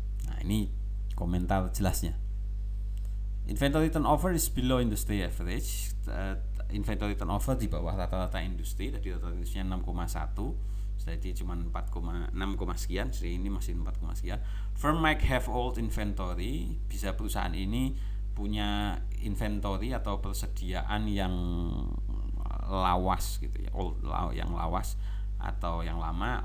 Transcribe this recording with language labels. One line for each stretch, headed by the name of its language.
Indonesian: Nah, ini komentar jelasnya.
English: Inventory turnover is below industry average.
Indonesian: Inventory turnover di bawah rata-rata industri. Tadi rata-rata industrinya 6,1, jadi cuma 4,6 sekian, jadi ini masih 4, sekian.
English: Firm might have old inventory.
Indonesian: Bisa perusahaan ini punya inventory atau persediaan yang lawas gitu ya, yang lawas atau yang lama.